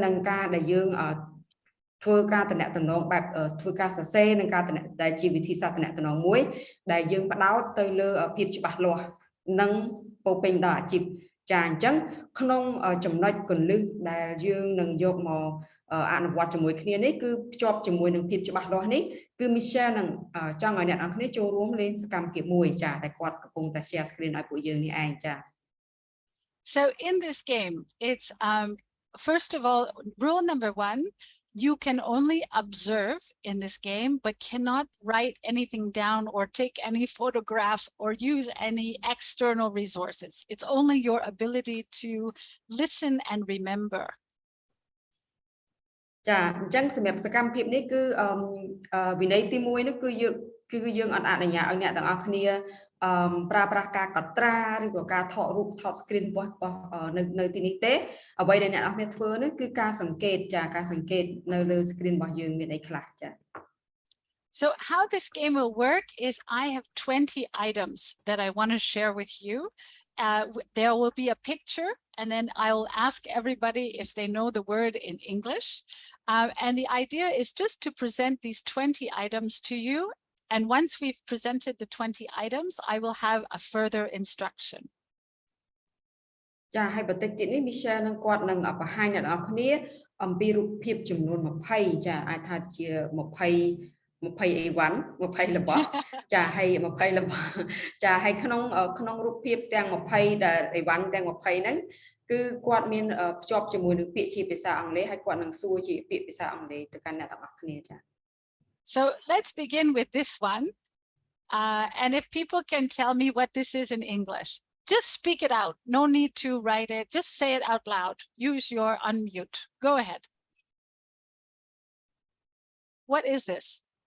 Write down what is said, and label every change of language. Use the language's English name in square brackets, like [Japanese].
[Khmer] ការដែលយើងធ្វើការតំណែងបែបធ្វើការសរសេរនិងការដែលជាវិធីសាស្ត្រតំណែងមួយដែលយើងផ្ដោតទៅលើភាពច្បាស់លាស់និងពោពេញដល់អាជីពចាអញ្ចឹងក្នុងចំណុចគន្លឹះដែលយើងនឹងយកមកអនុវត្តជាមួយគ្នានេះគឺភ្ជាប់ជាមួយនឹងភាពច្បាស់លាស់នេះគឺ Michelle នឹងចង់ឲ្យអ្នកនរគ្នាចូលរួមលេងសកម្មភាពមួយចាដែលគាត់កំពុងតែ share screen ឲ្យពួកយើងនេះឯងចា [English] So in this game, it's first of all, rule number 1, you can only observe in this game, but cannot write anything down or take any photographs or use any external resources. It's only your ability to listen and remember. [Khmer] ចាអញ្ចឹងសម្រាប់សកម្មភាពនេះគឺវិន័យទី1នោះគឺយើងអត់អនុញ្ញាតឲ្យអ្នកទាំងអស់គ្នាប្រើប្រាស់ការកត់ត្រាឬក៏ការថតរូបថត screen របស់នៅទីនេះទេអ្វីដែលអ្នកនរគ្នាធ្វើនោះគឺការសង្កេតចាការសង្កេតនៅលើ screen របស់យើងមានអីខ្លះចា [English] So how this game will work is I have 20 items that I want to share with you. There will be a picture, and then I will ask everybody if they know the word in English. And the idea is just to present these 20 items to you. And once we've presented the 20 items, I will have a further instruction. [Khmer] ចាហើយបន្តិចទៀតនេះ Michelle នឹងគាត់នឹងបង្ហាញអ្នកនរគ្នាអំពីរូបភាពចំនួន20ចាអាចថាជា20អីវ៉ាន់20របស់ចាហើយ20របស់ចាហើយក្នុងរូបភាពទាំង20ដែលអីវ៉ាន់ទាំង20ហ្នឹងគឺគាត់មានភ្ជាប់ជាមួយនឹងពាក្យជាភាសាអង់គ្លេសហើយគាត់នឹងសួរជាពាក្យភាសាអង់គ្លេសទៅកាន់អ្នកទាំងអស់គ្នាចា [English] So let's begin with this one. And if people can tell me what this is in English, just speak it out. No need to write it. Just say it out loud. Use your unmute. Go ahead. What is this?